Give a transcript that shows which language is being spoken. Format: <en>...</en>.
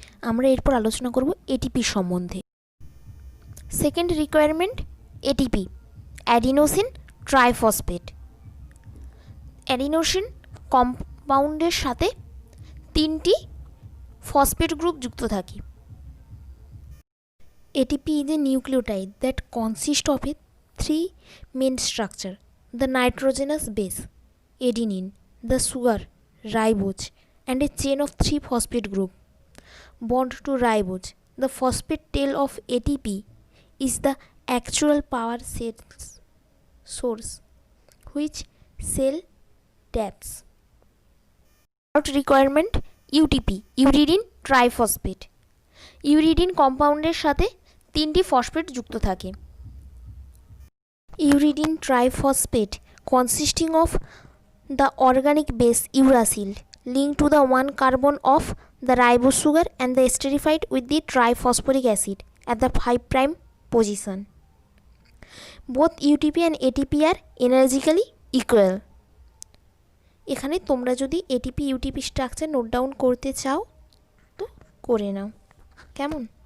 <bn>আমরা এরপর আলোচনা করব এটিপি সম্বন্ধে।</bn> <en>second requirement</en> <bn>ATP, adenosine triphosphate. Adenosine কম্পাউন্ডের সাথে 3টি ফসফেট গ্রুপ যুক্ত থাকে।</bn> <en>ATP is a nucleotide that consists of 3 main structure: the nitrogenous base adenine, the sugar ribose, and a chain of 3 phosphate group bond to ribose. The phosphate tail of ATP is the actual power source which cell taps. Third requirement UTP, uridine triphosphate.</en> <bn>Uridine কম্পাউন্ডের সাথে 3টি phosphate যুক্ত থাকে।</bn> <en>Uridine triphosphate consisting of the organic base uracil linked to the 1 carbon of the ribose sugar and the esterified with the triphosphoric acid at the 5' position. Both UTP and ATP are energetically equal.</en> <bn>এখানে তোমরা যদি ATP UTP structure note down করতে চাও তো করে নাও, কেমন?</bn>